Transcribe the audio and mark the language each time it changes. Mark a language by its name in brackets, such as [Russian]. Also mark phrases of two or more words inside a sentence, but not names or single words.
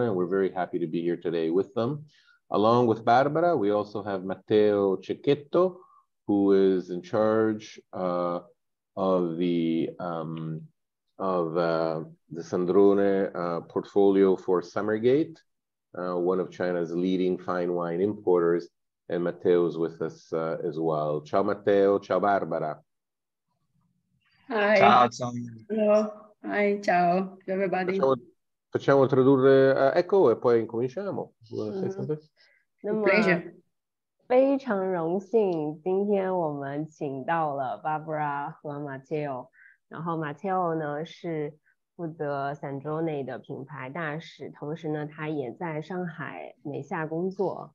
[English] And we're very happy to be here today with them. Along with Barbara, we also have Matteo Cecchetto, who is in charge of the Sandrone portfolio for Summergate, one of China's leading fine wine importers. And Matteo's with us as well. [Italian] Ciao Matteo, ciao Barbara. [English] Hi. Ciao. Hello. Hi, ciao everybody. [Italian] Facciamo tradurre Echo e poi incominciamo. [Chinese] 那么非常荣幸，今天我们请到了 Barbara 和 Matteo， 然后 Matteo 呢是负责 Sandrone 的品牌大使，同时呢他也在上海美夏工作。